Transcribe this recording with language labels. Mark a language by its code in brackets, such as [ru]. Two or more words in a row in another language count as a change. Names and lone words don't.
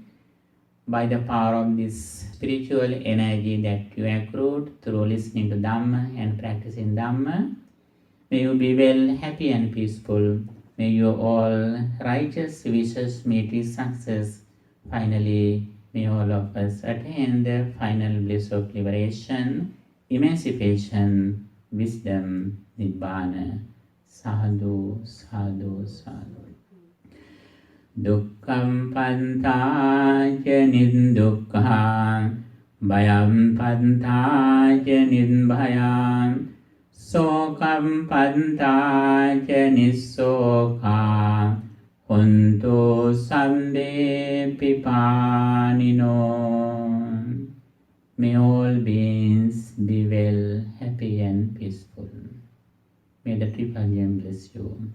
[en] By the power of this spiritual energy that you accrued through listening to Dhamma and practicing Dhamma, may you be well, happy and peaceful. May your all righteous wishes meet with success. Finally, may all of us attain the final bliss of liberation, emancipation, wisdom, Nibbana. [pi] Sadhu, sadhu, sadhu. Dukkam pantāca nirdukkha, bhayam pantāca nirbhayam, sokam pantāca nissokha, hontu sabbe pipanino. [en] May all beings be well, happy and peaceful. May the Triple Gem bless you.